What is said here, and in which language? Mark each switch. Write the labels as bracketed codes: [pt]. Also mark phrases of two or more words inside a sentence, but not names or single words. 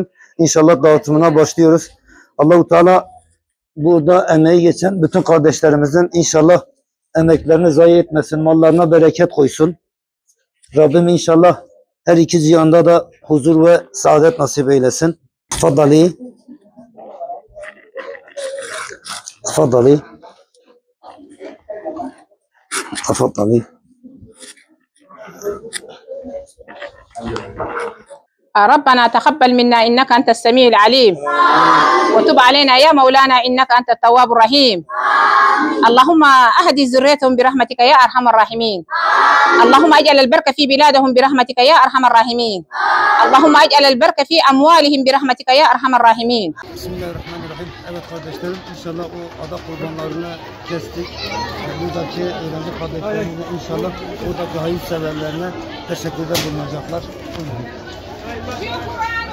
[tr] İnşallah dağıtımına başlıyoruz. Allah-u Teala burada emeği geçen bütün kardeşlerimizin inşallah emeklerini zayi etmesin, mallarına bereket koysun. Rabbim inşallah her iki cihanda da huzur ve saadet nasip eylesin. [ar] تفضلي. تفضلي. Tfaddali. ربنا تقبل منا إنك أنت السميع العليم وتب علينا يا مولانا إنك أنت التواب الرحيم. اللهم أهدي ذريتهم برحمتك يا أرحم الراحمين. اللهم اجعل البركة في بلادهم برحمتك يا أرحم الراحمين. اللهم اجعل البركة في أموالهم برحمتك يا أرحم الراحمين. [tr] Bismillahirrahmanirrahim. Evet kardeşlerim, inşallah o adak kurbanlarını kestik. Buradaki öğrenci kardeşlerimize inşallah buradaki hayırseverlerine teşekkürler bulunacaklar.